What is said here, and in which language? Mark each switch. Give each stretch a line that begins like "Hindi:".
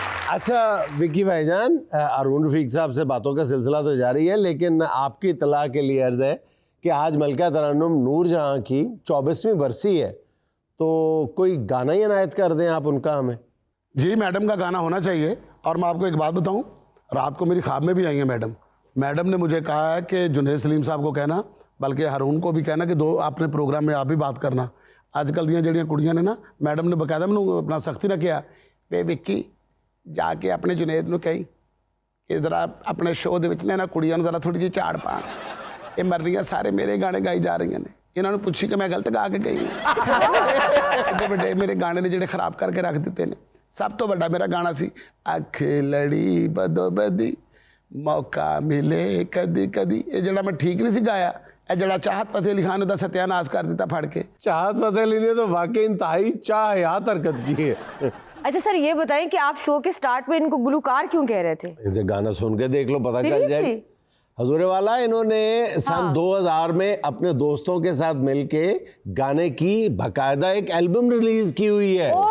Hindi: अच्छा विक्की भाईजान, अरुण रफीक साहब से बातों का सिलसिला तो जारी है, लेकिन आपकी इत्तला के लिए अर्ज़ है कि आज मलका तरन्नुम नूरजहां की 24वीं बरसी है, तो कोई गाना ही इनायत कर दें आप उनका हमें। जी मैडम का गाना होना चाहिए। और मैं आपको एक बात बताऊं, रात को मेरी ख्वाब में भी आई है मैडम। मैडम ने मुझे कहा है कि जुनैद सलीम साहब को कहना, बल्कि हरून को भी कहना कि दो अपने प्रोग्राम में आप भी बात करना।
Punjabi: अजकल ਦੀਆਂ ਜਿਹੜੀਆਂ ਕੁੜੀਆਂ ਨੇ ਨਾ,
Hindi: मैडम ने बकायदा
Punjabi: ਮੈਨੂੰ अपना सख्ती ਨਾਲ ਕਿਹਾ ਵੇ ਵਿੱਕੀ
Hindi: जाके अपने जुनेद
Punjabi: ਨੂੰ ਕਹੀ ਕਿ ਜ਼ਰਾ ਆਪਣੇ ਸ਼ੋਅ ਦੇ ਵਿੱਚ ਨਾ ਕੁੜੀਆਂ ਨੂੰ ਜ਼ਰਾ ਥੋੜੀ ਜਿਹੀ ਝਾੜ ਪਾਣ, ਇਹ ਮਰ ਰਹੀਆਂ ਸਾਰੇ ਮੇਰੇ ਗਾਣੇ ਗਾਈ ਜਾ ਰਹੀਆਂ ਨੇ, ਇਹਨਾਂ ਨੂੰ ਪੁੱਛੀ ਕਿ ਮੈਂ ਗਲਤ ਗਾ ਕੇ ਗਈ। ਐਡੇ ਵੱਡੇ ਮੇਰੇ ਗਾਣੇ ਨੇ ਜਿਹੜੇ ਖਰਾਬ ਕਰਕੇ ਰੱਖ ਦਿੱਤੇ ਨੇ। ਸਭ ਤੋਂ ਵੱਡਾ ਮੇਰਾ ਗਾਣਾ ਸੀ ਅੱਖ ਲੜੀ ਬਦੋ ਬਦੀ ਮੌਕਾ ਮਿਲੇ ਕਦੀ ਕਦੀ, ਇਹ ਜਿਹੜਾ ਮੈਂ ਠੀਕ ਨਹੀਂ ਸੀ ਗਾਇਆ, ਇਹ ਜਿਹੜਾ ਚਾਹਤ फतेह अली खान ने सत्यानाश कर दिता फड़ के।
Hindi: चाहत फतेह अली ने तो वाकई इंतहाई चाहयात हरकत की है। अच्छा सर ये बताएं कि आप शो के स्टार्ट में इनको गुलकार क्यों कह रहे थे? इनसे गाना सुन के देख लो, पता चल
English: Seriously?
Hindi: जाएगा। हजूर वाला इन्होंने सन 2000 में अपने दोस्तों के साथ मिलके गाने की बाकायदा एक एल्बम रिलीज की हुई है।